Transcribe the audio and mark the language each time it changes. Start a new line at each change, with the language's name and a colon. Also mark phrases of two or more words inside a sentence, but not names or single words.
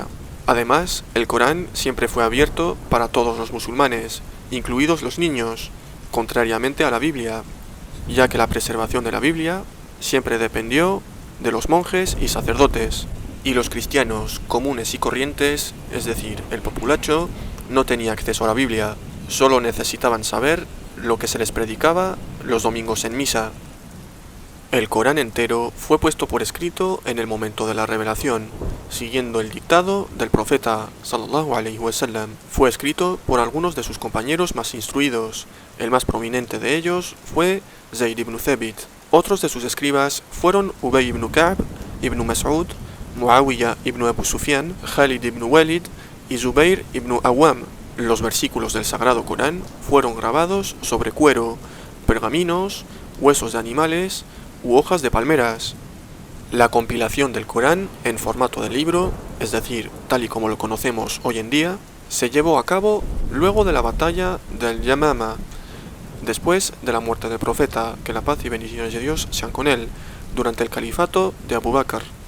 Spanish: Además, el Corán siempre fue abierto para todos los musulmanes, incluidos los niños, contrariamente a la Biblia, ya que la preservación de la Biblia siempre dependió de los monjes y sacerdotes, y los cristianos comunes y corrientes, es decir, el populacho, no tenía acceso a la Biblia, solo necesitaban saber lo que se les predicaba los domingos en misa. El Corán entero fue puesto por escrito en el momento de la revelación, siguiendo el dictado del profeta
Arabic: صلى الله عليه وسلم.
Spanish: Fue escrito por algunos de sus compañeros más instruidos. El más prominente de ellos fue Zayd ibn Thabit. Otros de sus escribas fueron Ubay ibn Ka'b, ibn Mas'ud, Muawiyah ibn Abu Sufyan, Khalid ibn Walid y Zubair ibn Awam. Los versículos del Sagrado Corán fueron grabados sobre cuero, pergaminos, huesos de animales u hojas de palmeras. La compilación del Corán en formato de libro, es decir, tal y como lo conocemos hoy en día, se llevó a cabo luego de la batalla del Yamama, después de la muerte del profeta, que la paz y bendiciones de Dios sean con él, durante el califato de Abu Bakr.